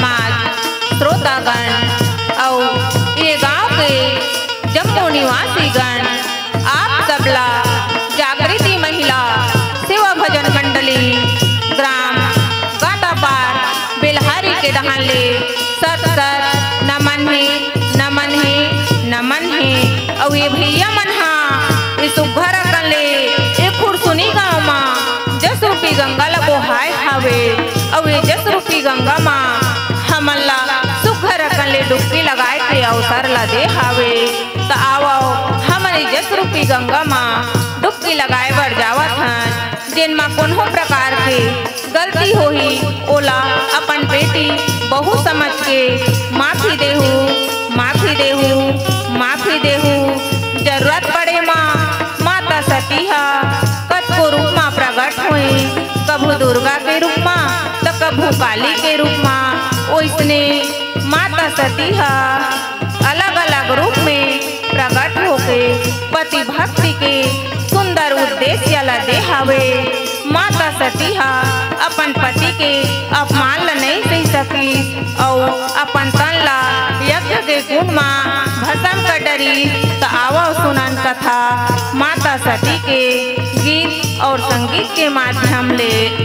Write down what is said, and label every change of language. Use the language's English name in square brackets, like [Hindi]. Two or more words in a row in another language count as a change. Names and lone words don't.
[Chhattisgarhi] समाज श्रोतागण और ये गांव के जम्मू निवासी गण आप सबला जागृति महिला सेवा भजन मंडली ग्राम गातापार बेलहारी के दहाले सत सत नमन है नमन है नमन है। और ये भैया मन इस सुघर कले एक खुरसुनी गाँव माँ जस रूपी गंगा लगो हाय हावे और ये जस रूपी गंगा माँ हमला सुघर कले डुबकी लगाए के अवसर ला दे हावे। तो आओ हमारी जस रूपी गंगा माँ डुबकी लगाए बर जावत हन जिन माँ कोनो प्रकार के गलती होही ओला अपन बेटी बहु समझ के माफी देहू माफी देहू माफी देहू। जरूरत पड़े माँ माता सती हा कतको रूप माँ प्रकट हुई कभू दुर्गा के रूप माँ तो कभू काली के रूप माँ ओइसने माता सती हा अलग अलग रूप में प्रकट होके पति भक्ति के सुंदर उद्देश्य ला दे हावे। माता सती हा अपन पति के अपमान ला नहीं सही सकी और अपन तन ला यज्ञ के गुण माँ भस्म कर डरी। तो आवो सुनन कथा माता सती के गीत और संगीत के माध्यम ले।